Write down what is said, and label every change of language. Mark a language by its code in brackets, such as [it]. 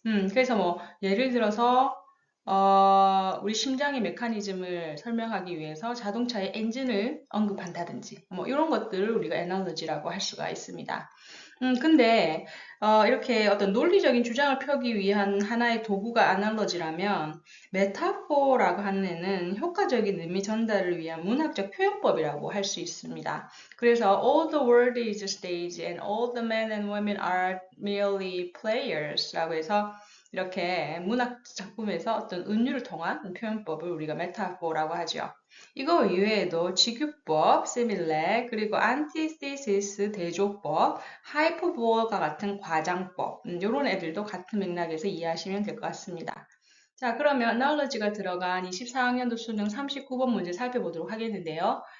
[ko] 그래서 뭐 예를 들어서 우리 심장의 메커니즘을 설명하기 위해서 자동차의 엔진을 언급한다든지 뭐 이런 것들을 우리가 에너지라고 할 수가 있습니다. 근데 이렇게 어떤 논리적인 주장을 펴기 위한 하나의 도구가 아날로지라면 메타포라고 하는 애는 효과적인 의미 전달을 위한 문학적 표현법이라고 할 수 있습니다. 그래서 [en] all the world is a stage and all the men and women are merely players [ko] 라고 해서 이렇게 문학 작품에서 어떤 은유를 통한 표현법을 우리가 메타포라고 하죠. 이거 이외에도 직유법, 시밀레, 그리고 안티시티시스 대조법, 하이퍼보어가 같은 과장법, 이런 애들도 같은 맥락에서 이해하시면 될 것 같습니다. 자, 그러면 analogy가 들어간 24학년도 수능 39번 문제 살펴보도록 하겠는데요.